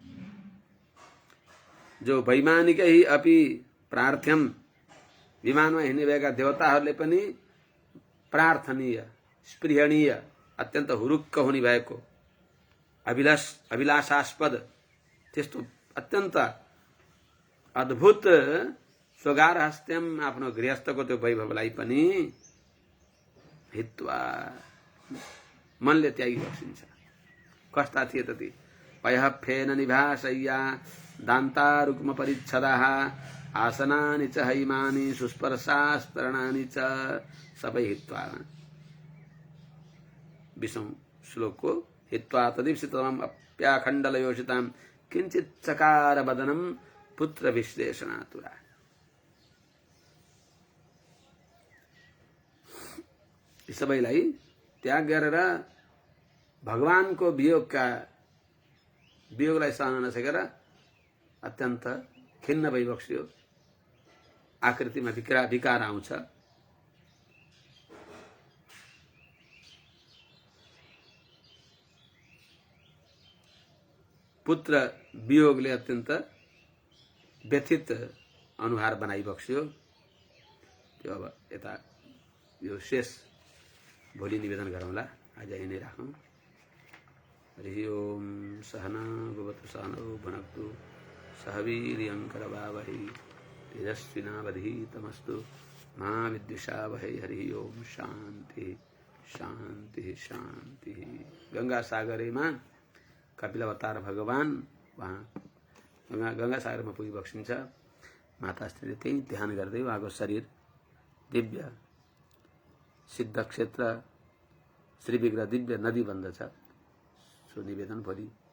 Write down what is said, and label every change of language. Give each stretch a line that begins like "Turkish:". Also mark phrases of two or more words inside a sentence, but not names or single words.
Nepali: जो
Sanskrit: वैमानिकै अपि प्रार्थ्यम
Nepali: विमानमा हिँड्ने भएका देवताहरूले पनि प्रार्थनीय स्पृहणीय अत्यन्त हुरुक्क हुने भएको अभिलाषास्पद त्यस्तो अत्यन्त अद्भुत स्वगारहस्त्यम आफ्नो गृहस्थको त्यो वैभवलाई पनि हित्वा मनले त्यागी बसिन्छ। कस्ता थिए त ती
Sanskrit: पयःफेन निभाशय्या दान्तारुक्म परिच्छदाः आसनानि च हैमानि सुस्पर्शास्तरणानि च सबै हित्वा।
Nepali: 20औं श्लोकको
Sanskrit: हित्वा तदीप्सितमम् अप्याखण्डलयोषितां किञ्चित् चकार वदनं पुत्र विश्लेषणातुरा।
Nepali: यी सबैलाई त्याग गरेर भगवानको वियोगलाई सहन नसकेर अत्यन्त खिन्न भइबक्स्यो। आकृतिमा विकार आउँछ। पुत्र वियोगले अत्यन्त व्यथित अनुहार बनाइबक्स्यो। त्यो अब यता यो शेष भोलि निवेदन गरौँला। आज यही नै राखौँ।
Sanskrit: हरि ओम सहना भवतु सहनौ भुनक्तु सह वीर्यं करवावहै तेजस्विनावधीतमस्तु मा विद्विषावहै। हरि ओम शान्ति शान्ति शान्ति।
Nepali: गंगा सागरमा कपिल अवतार भगवान वहाँ गंगा सागरमा पुगिबक्सिन्छ। माता स्त्रीले त्यही ध्यान गर्दै उहाँको शरीर दिव्य सिद्ध क्षेत्र श्री विग्रह दिव्य नदी बन्दछ। सो निवेदन भोलि